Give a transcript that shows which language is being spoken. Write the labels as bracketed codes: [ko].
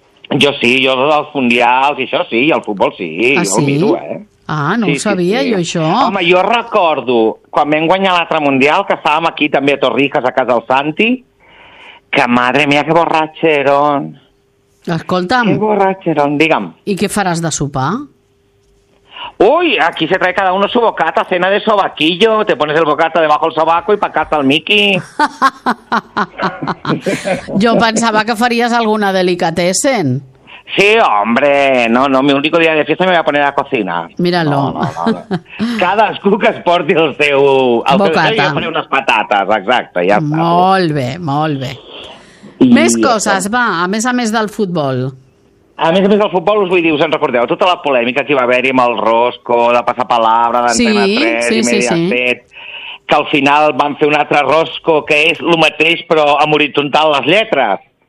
[ca] Jo sí, jo dels mundials i això sí, i el futbol sí. Sí? Jo miro, Ah, no ho sabia. Jo això. Home, jo recordo, quan vam guanyar l'altre mundial, que estàvem aquí també a Torrijas, a casa del Santi, que [es] madre mía, [ca] que borratxeron. Escolta'm. Que borratxeron, digue'm. I què faràs de sopar? [es] Ui, aquí se trae cada uno su bocata, cena de sobaquillo, te pones el bocata debajo del sobaco y pa casa el Miki. [ca] Jo pensava que faries alguna delicatessen. [es] Sí, hombre, no, mi único día de fiesta me voy a poner a cocinar. Míralo. No. [ca] Cadascú que es porti el seu... El bocata. Jo faré unes patates, exacte, ja està. Molt bé. Més coses, va, a més del futbol. A més del futbol, us vull dir, us en recordeu tota la polèmica que hi va haver-hi amb el Rosco, de passar palabra, d'Antena 3 i Mediaset, que al final van fer un altre Rosco, que és el mateix, però amb horitzontal les lletres.